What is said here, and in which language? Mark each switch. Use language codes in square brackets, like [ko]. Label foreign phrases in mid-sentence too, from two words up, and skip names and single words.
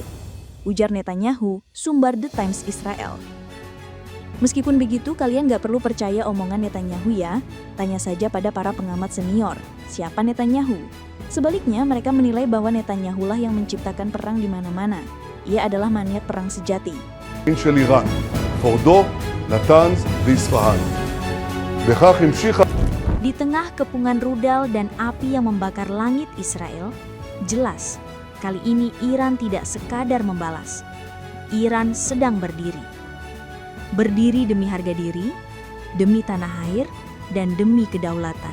[id] Ujar Netanyahu, sumber The Times Israel. Meskipun begitu, kalian gak perlu percaya omongan Netanyahu ya. Tanya saja pada para pengamat senior, siapa Netanyahu? Sebaliknya, mereka menilai bahwa Netanyahu lah yang menciptakan perang di mana-mana. Ia adalah maniak perang sejati. [he] של איראן, פורדו, נתנז ואספהאן. בכך המשיכה. [id] Di tengah kepungan rudal dan api yang membakar langit Israel, jelas, kali ini Iran tidak sekadar membalas. Iran sedang berdiri. Berdiri demi harga diri, demi tanah air, dan demi kedaulatan.